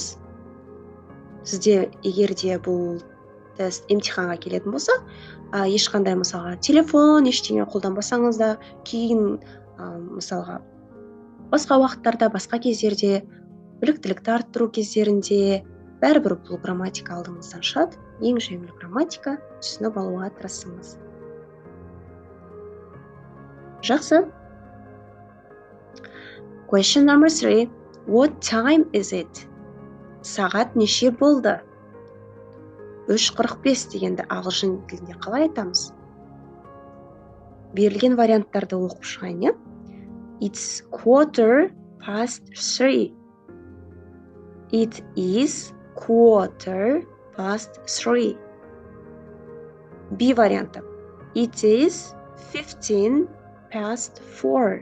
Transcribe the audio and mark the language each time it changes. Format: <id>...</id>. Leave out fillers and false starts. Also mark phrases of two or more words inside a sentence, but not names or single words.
<kk>Сізде егерде бұл тест емтиханға келетін болса, ешқандай мысалға телефон, ештеңе қолданбасаңыз да, кейін мысалға басқа уақыттарда, басқа кездерде, біліктілікті арттыру кездерінде бәрібір бұл грамматика алдыңыздан шығады. Ең жеңіл грамматика, түсініп алуға тырысыңыз. Жақсы.</kk> <en>Question number 3. What time is it?</en> <kk>Сағат неше болды? 3:45 дегенді ағылшын тілінде қалай айтамыз? Берілген варианттарды оқып шығайын,</kk> <en>It's 3:15. It is 3:15. B варианты. It is 15:04.</en>